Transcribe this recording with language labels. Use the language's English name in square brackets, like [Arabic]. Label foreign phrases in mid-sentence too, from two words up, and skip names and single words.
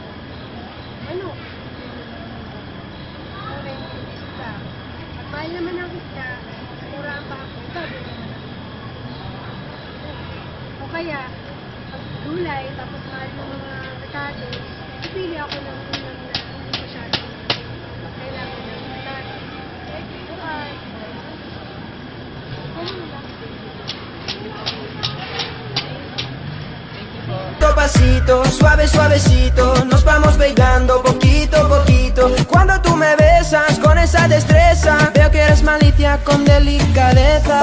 [Filipino] Ano? Kulay ng isda. At mahal naman ang isda, mura ang baboy. Baboy naman. O kaya, pag gulay, tapos mahal ng mga rekado, pipili ako ng ulam na hindi masyado kailangan ng rekado. Okay. [Spanish] Pasito, suave, suavecito, nos vamos pegando poquito a poquito. Cuando tú me besas con esa destreza, veo que eres malicia con delicadeza.